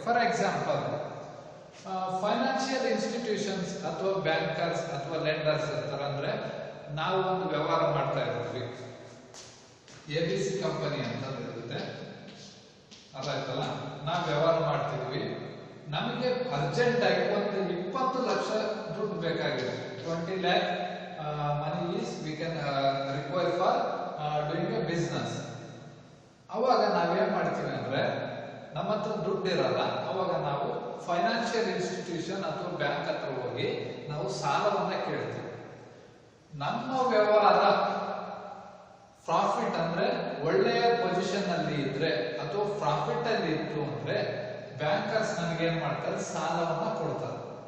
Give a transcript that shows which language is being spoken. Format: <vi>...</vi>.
<en>for example,</en> <kn>financial institutions ಅಥವಾ bankers ಅಥವಾ lenders ಇರ್ತಾರೆ. ಅಂದ್ರೆ ನಾವು ಒಂದು ವ್ಯವಹಾರ ಮಾಡ್ತಾ ಇರ್ತೀವಿ, ABC ಕಂಪನಿ ಅಂತ ಇರುತ್ತೆ, ಅದಾಯ್ತಲ್ಲ, ನಾವು ವ್ಯವಹಾರ ಮಾಡ್ತಿದ್ವಿ. ನಮಗೆ ಅರ್ಜೆಂಟ್ ಆಗಿ ಒಂದು 20 ಲಕ್ಷ ದುಡ್ಡು ಬೇಕಾಗಿದೆ.</kn> <en>20 lakh money is we can require for doing a business.</en> <kn>ಅವಾಗ ನಾವೇನ್ ಮಾಡ್ತೀವಿ ಅಂದ್ರೆ ನಮ್ಮ ಹತ್ರ ದುಡ್ಡು ಇರಲ್ಲ. ಅವಾಗ ನಾವು ಫೈನಾನ್ಷಿಯಲ್ ಇನ್ಸ್ಟಿಟ್ಯೂಷನ್ ಅಥವಾ ಬ್ಯಾಂಕ್ ಹತ್ರ ಹೋಗಿ ನಾವು ಸಾಲವನ್ನ ಕೇಳ್ತೀವಿ. ನಮ್ಮ ವ್ಯವಹಾರ ಪ್ರಾಫಿಟ್ ಅಂದ್ರೆ ಒಳ್ಳೆಯ ಪೊಸಿಷನ್ ಅಲ್ಲಿ ಇದ್ರೆ ಅಥವಾ ಪ್ರಾಫಿಟ್ ಅಲ್ಲಿ ಇತ್ತು ಅಂದ್ರೆ ಬ್ಯಾಂಕರ್ಸ್ ನಮ್ಗೆ ಏನ್ ಮಾಡ್ತಾರೆ, ಸಾಲವನ್ನ ಕೊಡ್ತಾರೆ.</kn>